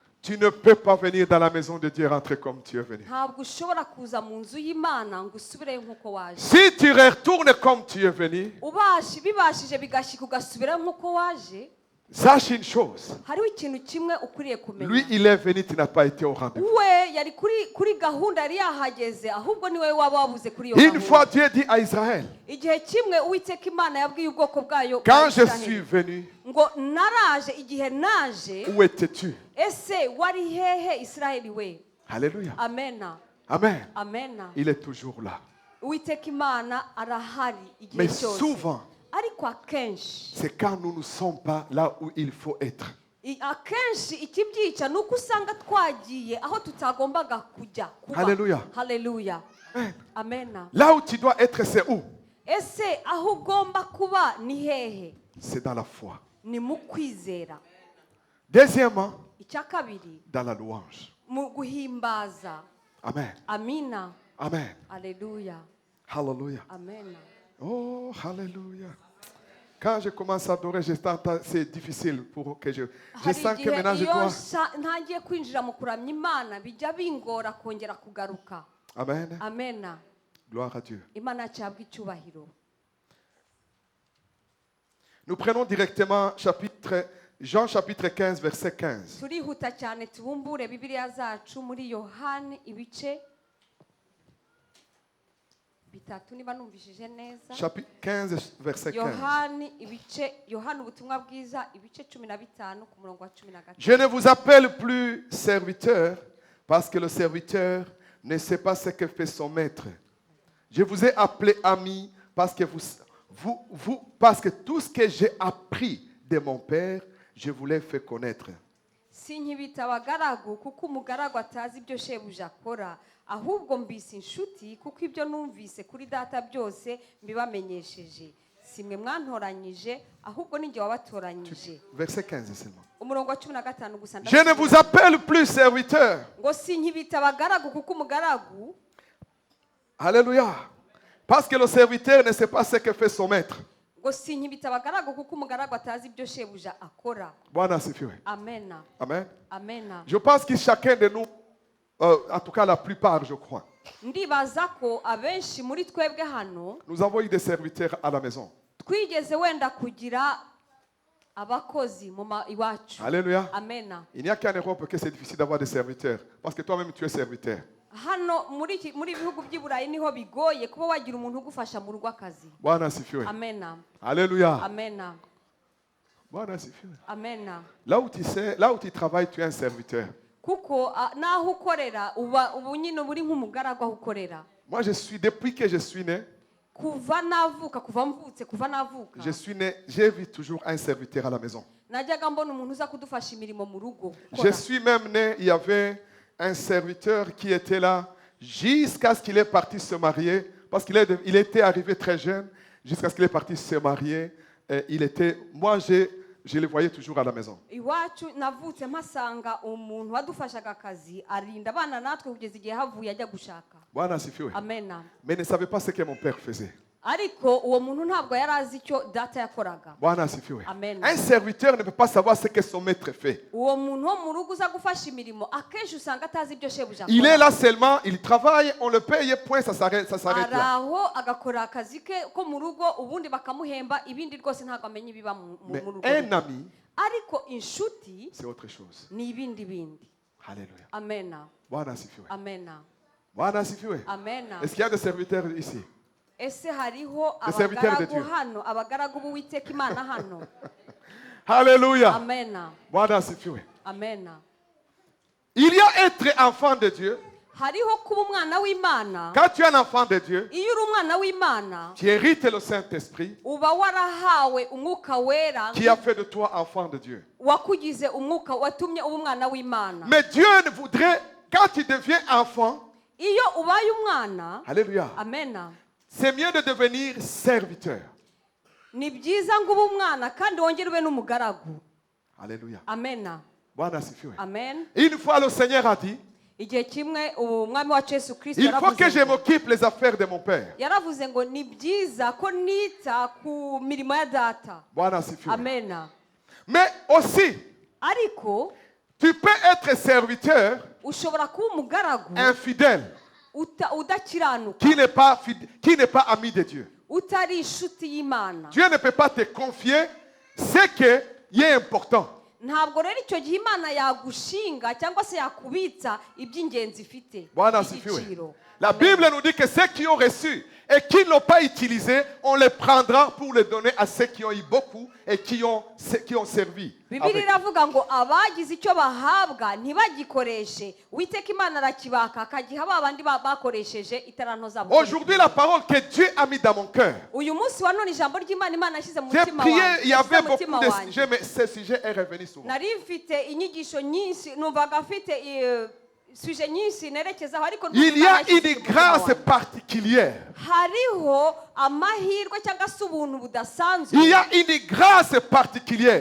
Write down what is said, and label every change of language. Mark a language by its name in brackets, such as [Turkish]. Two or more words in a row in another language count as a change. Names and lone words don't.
[French] Tu ne peux pas venir dans la maison de Dieu et rentrer comme tu es venu. [Kinyarwanda] ntabwo ushobora kuza mu nzu y'Imana ngo usubireyo nk'uko waje. [French] Si tu retournes comme tu es venu, [Kinyarwanda] bibashije bigashyika ugasubirayo nk'uko waje, [French] sache une chose. [Kinyarwanda] hariho ikintu kimwe ukwiriye [French] Lui, [Kinyarwanda] kumenya. [French] il est venu, tu n'as pas été au rendez-vous. [Kinyarwanda] We yari kuri gahunda yari yahageze, ahubwo ni wowe waba wabuze kuri iyo [French] Une fois, [Kinyarwanda] gahunda. [French] Dieu dit à Israël, [Kinyarwanda] Igihe kimwe Uwiteka Imana yabwiye ubwoko bwayo [French] quand je [Kinyarwanda] bwa [French] suis [Kinyarwanda] Isiraheli [French] venu, [Kinyarwanda] ngo naraje, igihe naje [French] où étais-tu? [Kinyarwanda] ese wari hehe Isiraheli we? [French] Alléluia. [Kinyarwanda] Amena, [French] Amen. [Kinyarwanda] amena. [French] Il est toujours là. [Kinyarwanda] Uwiteka Imana arahari igihe [French] Mais [Kinyarwanda] cyose, [French] souvent, [Kinyarwanda] ariko akenshi [French] c'est quand nous ne sommes pas là où il faut être. [Kinyarwanda] akenshi ikibyica ni uko usanga twagiye aho tutagombaga kujya kuba. [French] Hallelujah. [Kinyarwanda] Haleluya. [French] Amen. [Kinyarwanda] Amena. [French] Là où tu dois être, c'est où? [Kinyarwanda] Ese aho ugomba kuba ni hehe? [French] C'est dans la foi. [Kinyarwanda] Ni mu kwizera. [French] Deuxièmement, [Kinyarwanda] Icya kabiri, [French] dans la louange. [Kinyarwanda] mu guhimbaza. [French] Amen. [Kinyarwanda] Amina. [French] Amen. [Kinyarwanda] Haleluya. [French] Hallelujah. [Kinyarwanda] Amena. [French] Oh, hallelujah. Quand je commence à adorer, c'est difficile pour que je [Kinyarwanda] Hari [French] sens que [Kinyarwanda] igihe [French] maintenant je [Kinyarwanda] iyo [French] dois. [Kinyarwanda] ntangiye kwinjira mu kuramya Imana bijya bingora kongera kugaruka. [French] Amen. [Kinyarwanda] Amena. [French] Gloire à Dieu. [Kinyarwanda] Imana cyabwa icyubahiro. [French] Nous prenons directement Jean chapitre 15, verset 15. [Kinyarwanda] Turihuta cyane tubumbure Bibiliya zacu muri Yohani ibice bitatu niba numvishije neza. [French] Chapitre 15, verset 15. [Kinyarwanda] Yohani ubutumwa bwiza ibice 15 ku murongo wa 15. [French] Je ne vous appelle plus serviteur parce que le serviteur ne sait pas ce que fait son maître. Je vous ai appelé ami parce que parce que tout ce que j'ai appris de mon Père, je vous l'ai fait connaître. [Kinyarwanda] Sinkibita abagaragu kuko umugaragu atazi ibyo shebuja akora, ahubwo mbise inshuti kuko ibyo numvise kuri data byose mbibamenyesheje. Simwe mwantoranyije ahubwo ninjye wabatoranyije. [French] Verset 15 seulement. [Kinyarwanda] Umurongo wa 15 gusa. [French] Je ne vous appelle plus serviteur. [Kinyarwanda] Ngo sinkibita abagaragu kuko umugaragu. [French] Alléluia. Parce que le serviteur ne sait pas ce que fait son maître. [Kinyarwanda] Ngo sinkibita abagaragu kuko umugaragu atazi ibyo shebuja akora. [Swahili] Bwana asifiwe. [Kinyarwanda] Amena. [French] Amen. [Kinyarwanda] Amena. [French] Je pense que chacun de nous, en tout cas la plupart, je crois, [Kinyarwanda] Ndibaza ko abenshi muri twebwe hano [French] nous avons eu des serviteurs à la maison. [Kinyarwanda] twigeze wenda kugira abakozi mu iwacu. [French] Alléluia. [Kinyarwanda] Amena. [French] Il n'y a qu'en Europe que c'est difficile d'avoir des serviteurs. Parce que toi-même, tu es serviteur. [Kinyarwanda] Hano muri bihugu by'i Burayi niho bigoye kuba wagira umuntu ugufasha mu rugo akazi. [Swahili] Bwana asifiwe. [Kinyarwanda] Amena. [French] Alléluia. [Kinyarwanda] Amena. [Swahili] Bwana asifiwe. [Kinyarwanda] Amena. [French] Là où tu travailles, tu es un serviteur. [Kinyarwanda] Kuko naho ukorera ubu nyine buri nk'umugaragu aho ukorera. [French] Moi, depuis que je suis né, [Kinyarwanda] Kuva navuka kuva mvutse kuva navuka. [French] je suis né, j'ai vu toujours un serviteur à la maison. [Kinyarwanda] Najyaga mbona umuntu uza kudufasha imirimo mu rugo. [French] Je suis même né, il y avait un serviteur qui était là jusqu'à ce qu'il est parti se marier, parce qu'il était arrivé très jeune, jusqu'à ce qu'il est parti se marier. Moi, je le voyais toujours à la maison. [Kinyarwanda] Iwacu navutse mpasanga umuntu wadufashaga akazi arinda abana natwe kugeza igihe havuye ajya gushaka. [Swahili] Bwana asifiwe. [Kinyarwanda] Amena. [French] Mais ne savait pas ce que mon père faisait. [Kinyarwanda] Ariko uwo muntu ntabwo yari azi icyo data yakoraga. [Swahili] Bwana asifiwe. [French] Amen. Un serviteur ne peut pas savoir ce que son maître fait. [Kinyarwanda] Uwo muntu wo mu rugo uza gufasha imirimo akenshi usanga atazi ibyo shebuja akora. [French] Il est là seulement, il travaille, on le paye, point, ça s'arrête là. [Kinyarwanda] Araho agakora akazi ke ko mu rugo ubundi bakamuhemba ibindi rwose ntabwo amenya ibiba mu rugo. [French] Un ami, [Kinyarwanda] Ariko inshuti [French] c'est autre chose. [Kinyarwanda] ni ibindi bindi. [French] Alléluia. [Kinyarwanda] Amena. [Swahili] Bwana asifiwe. [Kinyarwanda] Amena. [Swahili] Bwana asifiwe. [Kinyarwanda] Amena. [French] Est-ce qu'il y a des serviteurs ici? [Kinyarwanda] Ese hariho [French] serviteurs de [Kinyarwanda] abagaragu [French] Dieu. [Kinyarwanda] hano abagaragu b'Uwiteka Imana hano. [French] Alléluia. [Kinyarwanda] Amena. [Swahili] Bwana asifiwe. [Kinyarwanda] Amena. [French] Il y a être enfant de Dieu. [Kinyarwanda] Hariho kuba umwana w'Imana. [French] Quand tu es un enfant de Dieu, [Kinyarwanda] Iyo uri umwana w'Imana [French] tu hérites le Saint-Esprit [Kinyarwanda] uba warahawe umwuka wera [French] qui a fait de toi enfant de Dieu. [Kinyarwanda] wakugize umwuka watumye uba umwana w'Imana. [French] Mais Dieu voudrait, quand tu deviens enfant, [Kinyarwanda] Iyo ubaye umwana. [French] Alléluia. [Kinyarwanda] Amena. [French] C'est mieux de devenir serviteur. [Kinyarwanda] Ni byiza ngo ube umwana kandi wongere ube n'umugaragu. [French] Alléluia. [Kinyarwanda] Amena. [Swahili] Bwana asifiwe. [French] Amen. Une fois le Seigneur a dit, [Kinyarwanda] Igihe kimwe umwami wacu Yesu Kristo [French] il faut que je [Kinyarwanda] yaravuze [French] m'occupe les affaires de mon Père. [Kinyarwanda] yaravuze ngo ni byiza ko nita ku mirimo ya data. [Swahili] Bwana asifiwe. [Kinyarwanda] Amena. [French] Mais aussi, [Kinyarwanda] Ariko [French] Tu peux être serviteur [Kinyarwanda] ushobora kuba umugaragu [French] infidèle [Kinyarwanda] udakiranuka, [French] qui n'est pas ami de Dieu. [Kinyarwanda] utari inshuti y'Imana. [French] Dieu ne peut pas te confier ce qui est important. [Kinyarwanda] Ntabwo rero icyo gihe Imana yagushinga cyangwa se yakubitsa iby'ingenzi ifite [Swahili] Bwana asifiwe. [Kinyarwanda] igiciro. [French] La Bible nous dit que ceux qui ont reçu et qui ne l'ont pas utilisé, on les prendra pour les donner à ceux qui ont eu beaucoup et qui ont servi. [Kinyarwanda] Bibiliya iravuga ngo abagize icyo bahabwa ntibagikoreshe, Uwiteka Imana arakibaka akagiha ba bandi bakoresheje itaranto zabo. [French] Aujourd'hui, la parole que Dieu a mis dans mon cœur. [Kinyarwanda] Uyu munsi wa none ijambo ry'Imana Imana yashyize mu [French] J'ai [Kinyarwanda] mutima [French] prié, [Kinyarwanda] wanjye, [French] il y avait [Kinyarwanda] yashyize mu [French] beaucoup [Kinyarwanda] mutima [French] de [Kinyarwanda] wanjye. [French] sujets, mais ce sujet est revenu souvent. [Kinyarwanda] Nari mfite inyigisho nyinshi, numvaga afite suje nyinshi nerekezaho, ariko [French] Il y a une grâce particulière. [Kinyarwanda] hariho amahirwe cyangwa se ubuntu budasanzwe, [French] Il y a une grâce particulière.